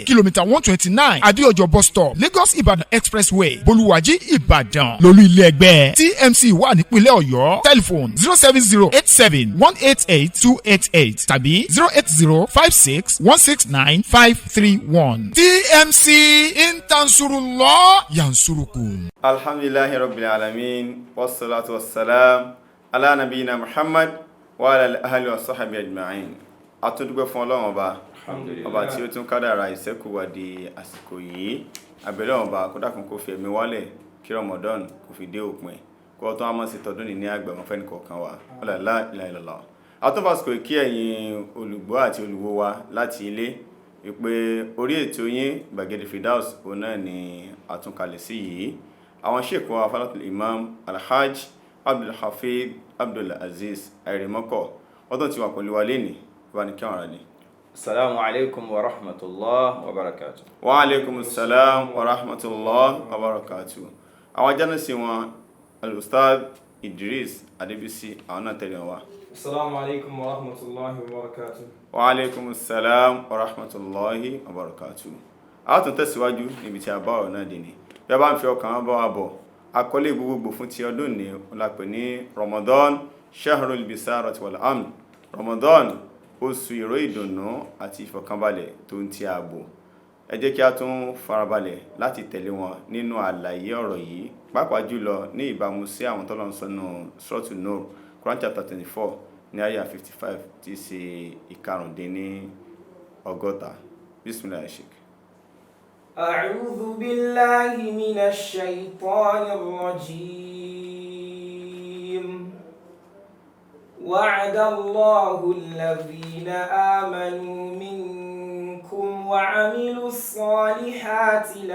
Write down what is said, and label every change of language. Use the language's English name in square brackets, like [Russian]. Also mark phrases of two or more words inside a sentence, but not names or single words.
[Yoruba] Kìlómítà 129 Adéọjọ́ bus stop Lagos Ibadan Expressway Bolúwàjí Ìbàdàn. Lolú ilé ẹgbẹ́ TMC wà nípínlẹ̀ Ọ̀yọ́. Telephone 07087188288 tàbí 08056169531. [Arabic] TMC إن تنصروا الله ينصركم. الحمد لله رب العالمين. والصلاة والسلام على نبينا محمد وعلى آله وصحبه أجمعين. [Yoruba] Àtúndúgbẹ́ fún Ọlọ́run ọba tí ó tún kádàrá ìṣẹ́kù wa di àsìkò yìí. Àbẹ̀lẹ̀ ọba kó dákun kó fi ẹ̀mí wálẹ̀ kí Ramadan kó fi dé òpin kó tó àmọ́ sí tọdún ní àgbẹ̀wọ̀n fẹ́ni kọ̀ọ̀kan wa [Arabic] لا إله إلا الله. [Yoruba] Àtúnfàsíkò kí ẹ̀yin olùgbọ́ àti olùwò wa láti ilé wípé orí ètò yín Gbàgede Firdaus òun náà ni àtúnkalẹ̀ sí yìí. Àwọn sheikh wa Falatul Imam Alhaj Abdul Hafid Abdul Aziz Àìrèmọ́kọ̀ ọdún tí wà pẹ̀lú wa lénìí wà ní kí àwọn ará ní. [Arabic] السلام عليكم ورحمة الله وبركاته. وعليكم السلام ورحمة الله وبركاته. [Yoruba] Àwọn jánásí wọn Al-Ustad Idris Adébísí àwọn náà tẹ̀lé wa. [Arabic] السلام عليكم ورحمة الله وبركاته. وعليكم السلام ورحمة الله وبركاته. [Yoruba] A tún tẹ̀síwájú níbi tí a bá ọ̀rọ̀ náà dé ní. Bí a bá ń fi ọkàn bá wa bọ̀, àkọlé gbogbogbò fún ti ọdún ní ọlápẹ̀ ní [Arabic] رمضان شهر البشارة والأمن. [Yoruba] Ramadan oṣù ìró ìdùnnú àti ìfọ̀kànbalẹ̀ tó ń ti ààbò. Ẹ jẹ́ kí a tún farabalẹ̀ láti tẹ̀lé wọn nínú àlàyé ọ̀rọ̀ yìí, pàápàá jùlọ ní ìbámu sí àwọn tọ́lọ́run sọ nínú Suratu Nur, Quran chapter 24 ní àyà 55 tí í ṣe ìkarùndínlọ́gọ́ta. [Arabic] بسم الله شيخ. أعوذ بالله من الشيطان الرجيم. وعد الله الذين آمنوا منكم وعملوا الصالحات